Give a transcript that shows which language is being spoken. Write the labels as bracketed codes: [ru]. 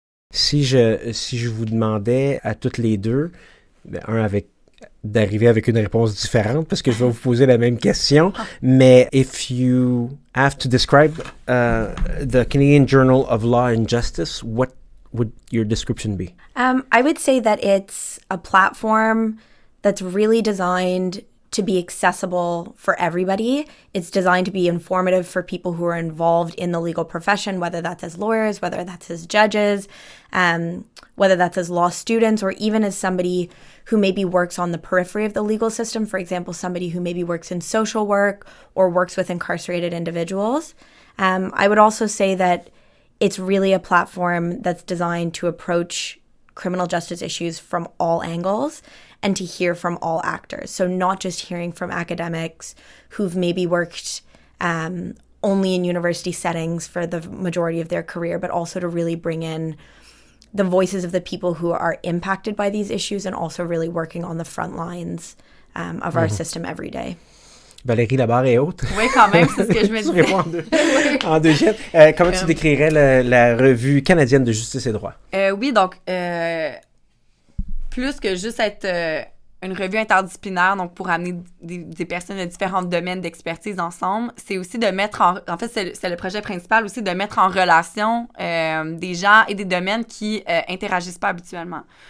[fr] Si je vous demandais à toutes les deux, d'arriver avec une réponse différente, parce que je vais vous poser la même question, mais [en] if you have to describe the Canadian Journal of Law and Justice, what would your description be? I would say that it's a platform that's really designed to be accessible for everybody. It's designed to be informative for people who are involved in the legal profession, whether that's as lawyers, whether that's as judges, whether that's as law students, or even as somebody who maybe works on the periphery of the legal system. For example, somebody who maybe works in social work or works with incarcerated individuals. I would also say that it's really a platform that's designed to approach criminal justice issues from all angles and to hear from all actors. So not just hearing from academics who've maybe worked only in university settings for the majority of their career, but also to really bring in the voices of the people who are impacted by these issues and also really working on the front lines of our system every day. [fr] Valérie, la barre est haute. Oui, quand même, c'est ce que je me Tu disais. réponds en deux jets. Comment tu décrirais la Revue canadienne de justice et droit? Oui, donc, plus que juste être une revue interdisciplinaire, donc pour amener des personnes de différents domaines d'expertise ensemble, c'est aussi de mettre en fait, c'est le projet principal aussi, de mettre en relation des gens et des domaines qui interagissent pas habituellement.